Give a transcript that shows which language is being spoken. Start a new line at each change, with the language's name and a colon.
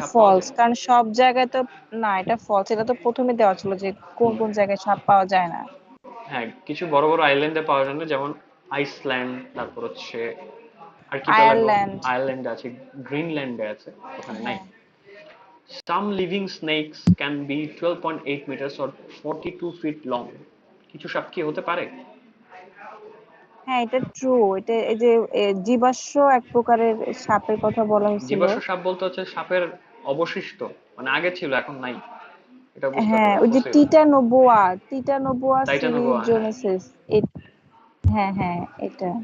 Bangla: সাপ পাওয়া
English: ফলস,
Bangla: যায়? কারণ সব জায়গায় তো না, এটা ফলস। এটা তো প্রথমে দেওয়া ছিল যে কোন হুম, কোন জায়গায় সাপ পাওয়া যায় না। হ্যাঁ, কিছু বড় বড় আইল্যান্ডে পাওয়া যায় না, যেমন আইসল্যান্ড, তারপর হচ্ছে আর্কিপেলাগো, আয়ারল্যান্ড। আয়ারল্যান্ডে আছে, গ্রিনল্যান্ডে আছে, ওখানে নাই। হ্যাঁ
English: Some living snakes can be 12.8 meters or 42 feet long.
Bangla: কিছু সাপ কি হতে পারে? হ্যাঁ এটা ট্রু। এটা এই যে জীবাশ্ম এক প্রকারের সাপের কথা বলা হয়েছিল। জীবাশ্ম সাপ বলতে হচ্ছে সাপের অবশিষ্ট, মানে আগে ছিল এখন নাই, এটা বুঝতে হ্যাঁ হবে, ওই যে
English: Fossil.
Bangla: টিটানোবোয়া, টিটানোবোয়া টাইটানোবোয়া, হ্যাঁ। সিরিজোনেসিস। হ্যাঁ হ্যাঁ এটা